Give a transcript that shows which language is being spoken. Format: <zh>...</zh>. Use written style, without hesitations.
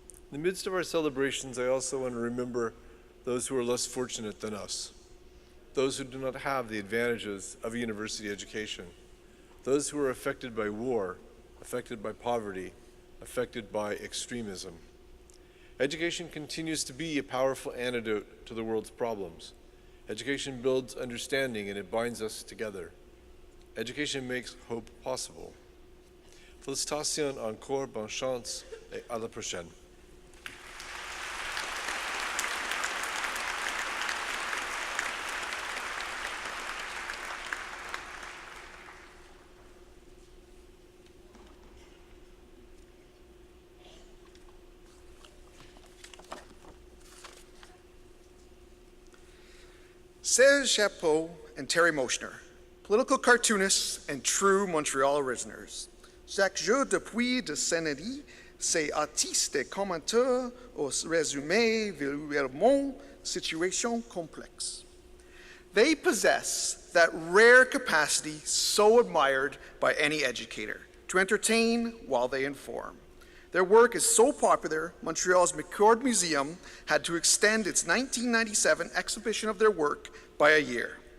<en>In the midst of our celebrations, I also want to remember those who are less fortunate than us, those who do not have the advantages of a university education, those who are affected by war, affected by poverty, affected by extremism. Education continues to be a powerful antidote to the world's problems. Education builds understanding and it binds us together. Education makes hope possible.</en> <fr>Félicitations encore, bonne chance, et à la prochaine.</fr> <en>Serge Chapeau and Terry Moschner, political cartoonists, and true Montreal originators.</en> <fr>Chaque jour depuis des décennies, ces artistes et commentateurs ont résumé vulgairement situations complexes.</fr> <en>They possess that rare capacity so admired by any educator, to entertain while they inform. Their work is so popular, Montreal's McCord Museum had to extend its 1997 exhibition of their work by a year.</en>